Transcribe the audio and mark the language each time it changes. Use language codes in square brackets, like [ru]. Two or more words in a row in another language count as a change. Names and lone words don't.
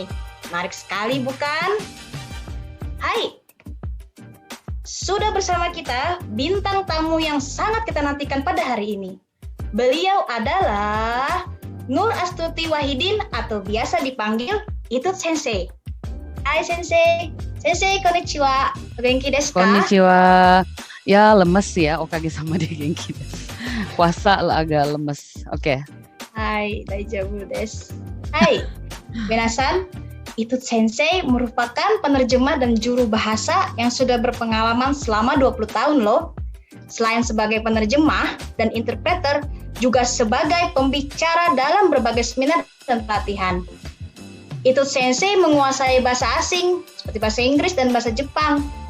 [id] Menarik sekali bukan? Hai, sudah bersama kita bintang tamu yang sangat kita nantikan pada hari ini. Beliau adalah Nur Astuti Wahidin atau biasa dipanggil Itut Sensei. [ja] はい先生、先生こんにちは、元気ですか? こんにちは. [id] Ya lemes ya, [ja] おかげさまで元気です. [id] Puasa lah agak lemes. Oke. [ja] Hai, 大丈夫です. はい、皆さん. [id] Itut Sensei merupakan penerjemah dan juru bahasa yang sudah berpengalaman selama 20 tahun loh. Selain sebagai penerjemah dan interpreter, juga sebagai pembicara dalam berbagai seminar dan pelatihan. Itut Sensei menguasai bahasa asing seperti bahasa Inggris dan bahasa Jepang.